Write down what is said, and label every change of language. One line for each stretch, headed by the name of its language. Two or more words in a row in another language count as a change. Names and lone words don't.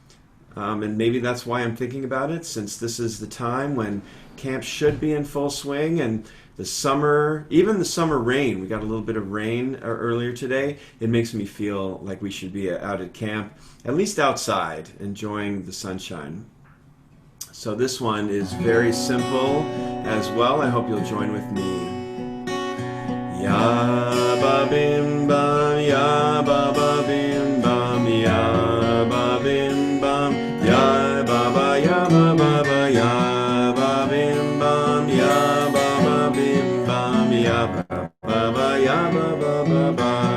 English: And maybe that's why I'm thinking about it, since this is the time when camp should be in full swing, and the summer, even the summer rain, we got a little bit of rain earlier today. It makes me feel like we should be out at camp, at least outside, enjoying the sunshine. So this one is very simple as well. I hope you'll join with me. Ya ba bim bam, ya ba ba bim bam, ya ba bim bam, ya ba ba ya ba ba ba, ya ba bim bam, ya ba ba bim bam, ya ba ba ba ya ba ba ba ba.